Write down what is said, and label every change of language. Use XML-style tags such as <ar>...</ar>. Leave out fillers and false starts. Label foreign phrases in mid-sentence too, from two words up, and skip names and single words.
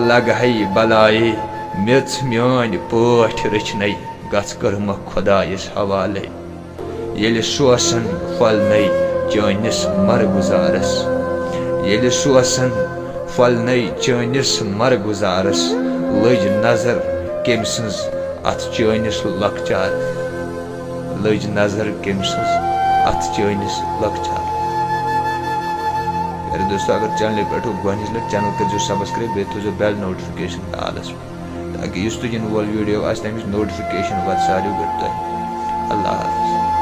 <ks>لگہی بلائی میژ میٲنۍ پٲٹھۍ رچھنے گژھ کٔرمہ خۄدایس حوالے ییٚلہِ سوسن پھۄلنے چٲنِس مرگُزارس ییٚلہِ سوسن پھۄلنے چٲنِس مرگُزارس لٔج نظر کٔمۍ سٕنٛز اتھ چٲنِس لۄکچارس لٔج نظر کٔمۍ سٕنٛز اتھ چٲنِس لۄکچارس۔ میرے دوستو اگر چینل پہ گۄڈنِچ لٹہِ چینل کٔرزیو سبسکرائب بیٚیہِ تھٲیزیو</ks> <en>bell notification</en> <ks>آلس تاکہ یُس تہِ یِنہٕ وول ویڈیو آسہِ تمِچ نوٹفکیشن واتہِ ساروی گۄڈٕ تۄہہِ۔</ks> <ur>اللہ حافظ۔</ur>